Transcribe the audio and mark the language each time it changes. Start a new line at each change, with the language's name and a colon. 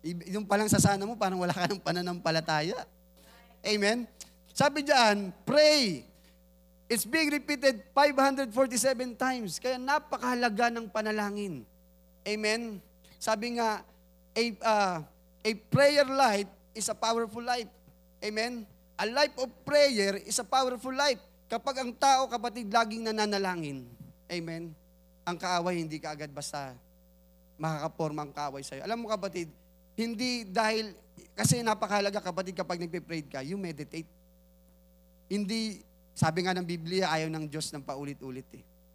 Filipino: Yung palang sa sana mo, parang wala ka ng pananampalataya. Amen? Sabi diyan, pray.
English: It's being repeated 547 times.
Filipino: Kaya napakahalaga ng panalangin.
English: Amen?
Filipino: Sabi nga,
English: a prayer life is a powerful life. Amen? A life of prayer is a powerful life.
Filipino: Kapag ang tao, kapatid, laging nananalangin, amen, ang kaaway hindi ka agad basta makakaporma ang kaaway sa'yo. Alam mo, kapatid, hindi dahil, kasi napakahalaga, kapatid, kapag nagpe-pray ka,
English: you meditate.
Filipino: Hindi, sabi nga ng Biblia, ayaw ng Diyos ng paulit-ulit eh.